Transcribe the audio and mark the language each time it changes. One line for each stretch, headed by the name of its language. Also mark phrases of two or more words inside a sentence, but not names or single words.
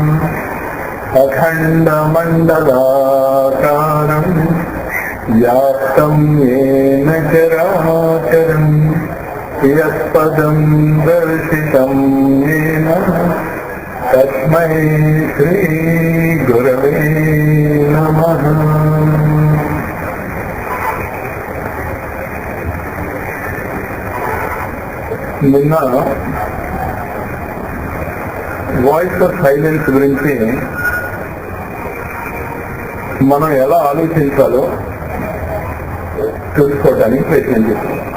Sanskrit: अखण्डमण्डलाकारम् व्याप्तं येन चराचरम् यत्पदं दर्शितं येन तस्मै श्री गुरवे नमः।
Telugu: నిన్న వాయిస్ ఆఫ్ సైలెన్స్ గురించి మనం ఎలా ఆలోచించాలో చూసుకోవడానికి ప్రయత్నం చేస్తాం.